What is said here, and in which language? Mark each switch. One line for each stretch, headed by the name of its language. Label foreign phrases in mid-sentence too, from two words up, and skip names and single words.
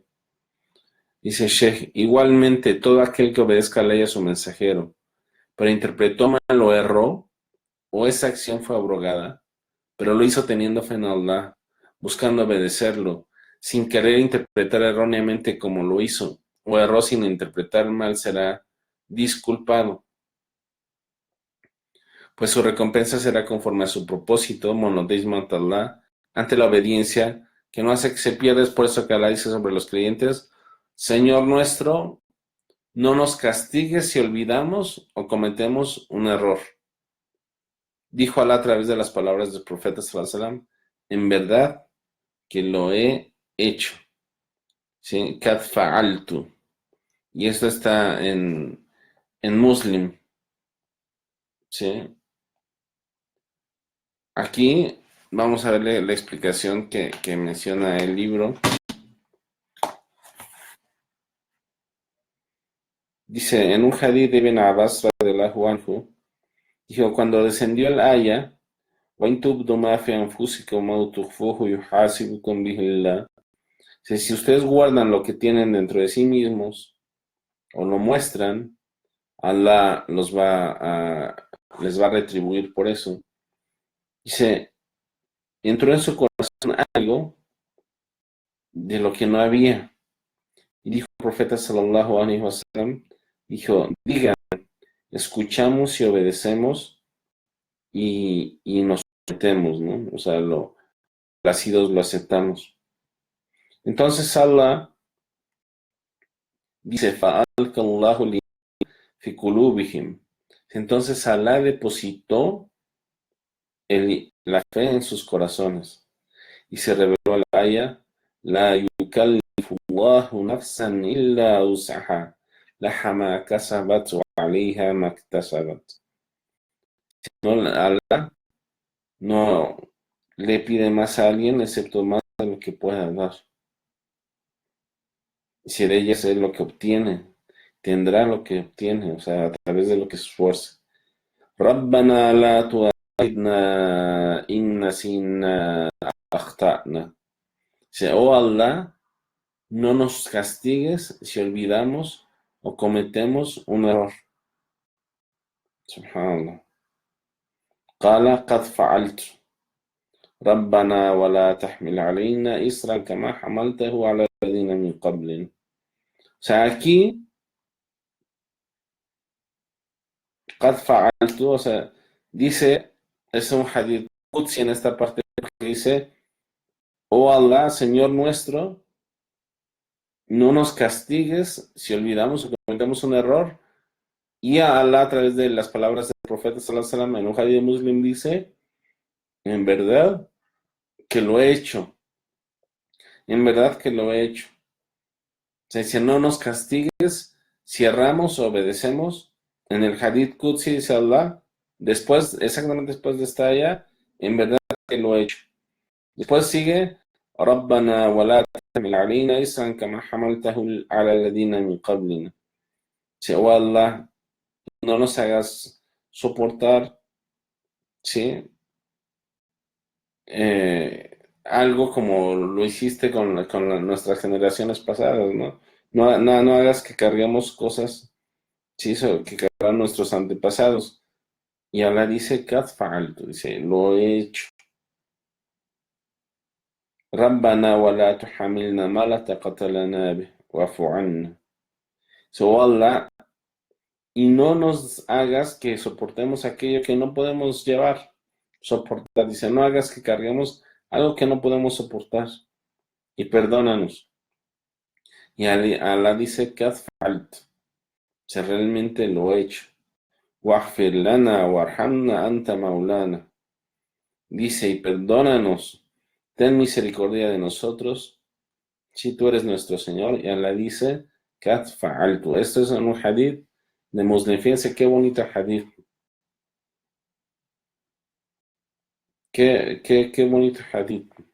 Spanish: Dice Sheikh, igualmente todo aquel que obedezca a la ley a su mensajero, pero interpretó mal o erró, o esa acción fue abrogada, pero lo hizo teniendo fe en Allah, buscando obedecerlo, sin querer interpretar erróneamente como lo hizo, o erró sin interpretar mal, será disculpado, pues su recompensa será conforme a su propósito, monoteísmo ante Allah, ante la obediencia, que no hace que se pierda. Es por eso que Allah dice sobre los creyentes: Señor nuestro, no nos castigues si olvidamos o cometemos un error. Dijo Allah a través de las palabras del profeta
Arabic: صلى الله عليه وسلم:
Spanish: en verdad que lo he hecho. ¿Sí?
Arabic: قد فعلت.
Spanish: Y esto está en Muslim. ¿Sí? Aquí vamos a ver la explicación que menciona el libro. Dice, en un hadith de Ibn Abbas
Arabic: رضي الله عنه,
Spanish: dijo, cuando descendió el aya,
Arabic: وَإِن تُبْدُوا مَا فِي أَنفُسِكُمْ أَوْ تُخْفُوهُ يُحَاسِبْكُم بِهِ اللَّهُ.
Spanish: Si ustedes guardan lo que tienen dentro de sí mismos o lo muestran, Allah les va a retribuir por eso. Dice, entró en su corazón algo de lo que no había. Y dijo el profeta
Arabic: صلى الله عليه وسلم,
Spanish: digan, escuchamos y obedecemos y nos sometemos, ¿no? O sea, lo placidos lo aceptamos. Entonces Allah dice,
Arabic: فألقى الله لي في قلوبهم.
Spanish: Entonces Allah depositó la fe en sus corazones. Y se reveló la aya,
Arabic: لا يكلف الله نفسا إلا وسعها، لها ما كسبت وعليها ما اكتسبت.
Spanish: No, Allah no le pide más a alguien excepto más de lo que pueda dar. Si de ella es lo que obtiene, tendrá lo que obtiene, o sea, a través de lo que se esfuerce.
Arabic: ربنا لا تؤاخذنا إن نسينا أخطأنا.
Spanish: Dice, oh Allah, no nos castigues si olvidamos o cometemos un error.
Arabic: سبحان الله. قال قد فعلت. ربنا ولا تحمل علينا إصرا كما حملته على الذين من قبلنا.
Spanish: O sea, aquí,
Arabic: قد فعلت,
Spanish: o sea, dice, es un
Arabic: حديث قدسي
Spanish: en esta parte que dice, oh Allah, Señor nuestro, no nos castigues si olvidamos o cometemos un error. Y a Allah, a través de las palabras del profeta
Arabic: صلى الله عليه وسلم,
Spanish: en un hadith muslim dice, en verdad que lo he hecho. En verdad que lo he hecho. O sea, dice, no nos castigues si erramos o obedecemos. En el
Arabic: حديث قدسي
Spanish: dice Allah, después, exactamente después de esta ayah, en verdad que lo he hecho. Después sigue,
Arabic: ربنا ولا تحمل علينا إصرا كما حملته على الذين من قبلنا.
Spanish: Dice, oh Allah, no nos hagas soportar, ¿sí? Algo como lo hiciste con nuestras generaciones pasadas, ¿no? No hagas que carguemos cosas, sí, que cargaron nuestros antepasados. Y Allah dice,
Arabic: "قد فعلت",
Spanish: dice, lo he hecho.
Arabic: ربنا ولا تحملنا ما لا طاقة لنا به، واعف عنا.
Spanish: So Allah, y no nos hagas que soportemos aquello que no podemos soportar. Dice, no hagas que carguemos algo que no podemos soportar. Y perdónanos. Y Allah dice,
Arabic: قد فعلت.
Spanish: O sea, realmente lo he hecho.
Arabic: واغفر لنا وارحمنا أنت مولانا.
Spanish: Dice, y perdónanos. Ten misericordia de nosotros, si tú eres nuestro Señor. Y Allah dice,
Arabic: قد فعلت.
Spanish: Esto es un hadith de Muslim. Fíjense qué bonito hadith. Qué bonito hadith.